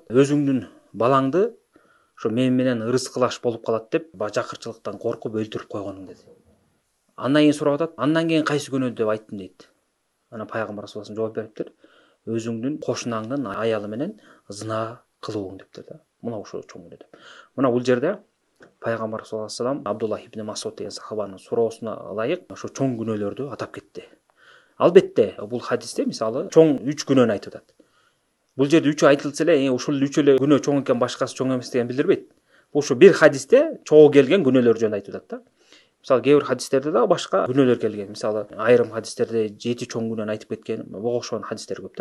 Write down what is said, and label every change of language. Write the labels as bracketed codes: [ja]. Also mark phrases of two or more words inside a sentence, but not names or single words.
[ky] Өзүңдүн балаңды ошо мен менен ырыскылаш болуп калат деп жакырчылыктан коркуп өлтүрүп койгонуң деди. Андан кийин сурап атат. Андан кийин кайсы күнөө деп айттым дейт. Анан пайгамбар [ar] صلى الله عليه [ky] жооп бериптир. Өзүңдүн кошунаңдын аялы менен зына кылууң дептир да. Мына ошо чоң күнөө деп. Мына бул жерде пайгамбар [ar] صلى الله عليه وسلم [ky] Абдуллах ибн Масуд деген сахабанын суроосуна ылайык ошо чоң күнөөлөрдү атап кетти. Албетте бул хадисте мисалы чоң 3 күнөөнү айтып атат. Бул жерде 3 айтылса эле, ушул 3 эле күнөө чоң экен, башкасы чоң эмес деген билдирбейт. Бул ушу бир хадисте чогуу келген күнөөлөр жөнүндө айтып атат да. Мисалы кээ бир хадистерде да башка күнөөлөр келген. Мисалы айрым хадистерде 7 чоң күнөөнү айтып кеткен, буга окшогон хадистер көп да.